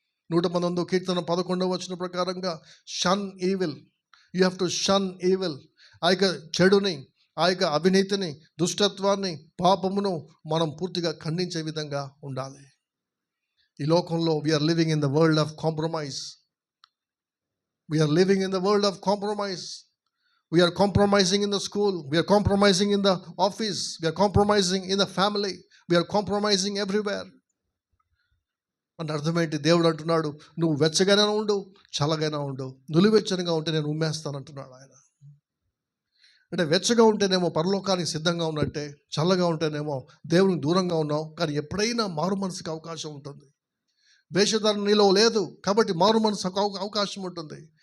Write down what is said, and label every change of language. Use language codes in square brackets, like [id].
[te] 119 కీర్తన 11వ వచనం ప్రకారంగా [en] Shun evil, you have to shun evil. [te] ఆ యొక్క చెడుని, ఆ యొక్క అవినీతిని, దుష్టత్వాన్ని, పాపమును మనం పూర్తిగా ఖండించే విధంగా ఉండాలి. ఈ లోకంలో [en] We're living in the world of compromise. We're living in the world of compromise. We are compromising in the school, we are compromising in the office, we are compromising in the family, we are compromising everywhere. [te] అంటే అర్థమేంటి? దేవుడు అంటున్నాడు, నువ్వు వెచ్చగానే ఉండు, చల్లగానే ఉండు, నులివెచ్చనిగా ఉంటే నేను ఉమ్మేస్తానంటున్నాడు ఆయన. అంటే వెచ్చగా ఉంటేనేమో పరలోకానికి సిద్ధంగా ఉన్నట్టే, చల్లగా ఉంటేనేమో దేవునికి దూరంగా ఉన్నావు. కానీ ఎప్పుడైనా మారు మనసుకి అవకాశం ఉంటుంది. వేషధారణ నీలో లేదు కాబట్టి మారు మనసు అవకాశం ఉంటుంది.